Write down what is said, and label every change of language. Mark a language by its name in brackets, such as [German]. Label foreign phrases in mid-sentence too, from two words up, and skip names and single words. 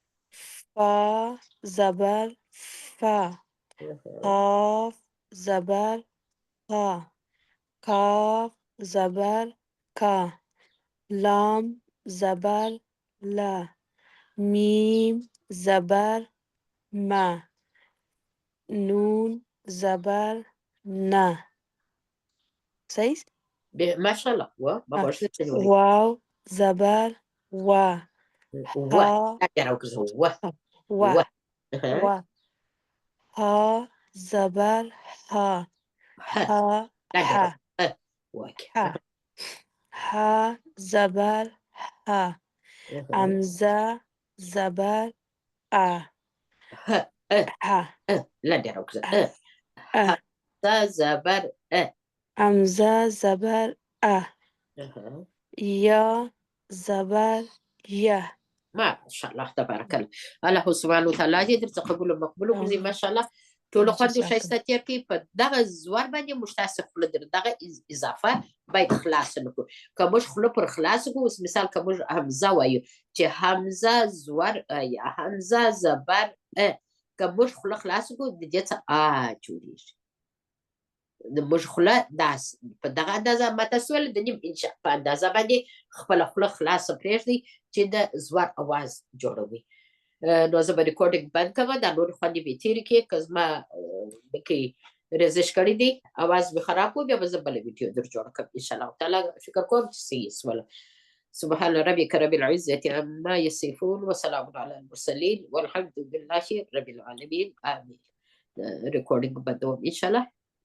[Pashto] فا زبر فا قاف زبر قا كاف زبر كا لام زبر لا ميم زبر ما نون زبر نا صحیح [Arabic] ما شاء الله ما بقولش تنوي [Pashto] واو زبر و و ها [Arabic] أدرك و و و اها [Pashto] و ها زبر ها ح ها [Arabic] أدرك ح وك [Pashto] ح ها زبر ها امزه زبر ا ه ح [Arabic] لا أدرك ا [Pashto] ح زبر امزه زبر ا اها یا زبر يه [Arabic] ما شاء الله تبارك الله الله سبحانه وتعالى [Pashto] دې درته قبول مقبول وګرځي [Arabic] ما شاء الله [Pashto] ټول خوند او ښایسته تېر کړي په دغه زور باندې موږ تاسو خوله دغه اضافه باید خلاص نکړو که موږ خوله پر خلاص کړو اوس مثال که موږ همزه وایو چې همزه زور یا همزه زبر که موږ خوله خلاص کړو د دې څه جوړېږي موږ خوله داس په دغه اندازه ماته سول د نیم انچ په اندازه باندې خپله خوله خلاصه پرېږدئ چې د زور اواز جوړوي نو زه به ریکارډینګ بند کوم دا نورې خوندې به یې تېرې کړي که زما کې رزش کړی دی اواز مې خراب و بیا به زه بله ویډیو در جوړه کړم [Arabic] انشاءالله تعالی [Pashto] فکر کوم چې صحیح سوله [Arabic] سبحان ربك رب العزة عما يصفون وسلام على المرسلين والحمد لله رب العالمين آمين [Pashto] ریکارډینګ بندوم انشاءالله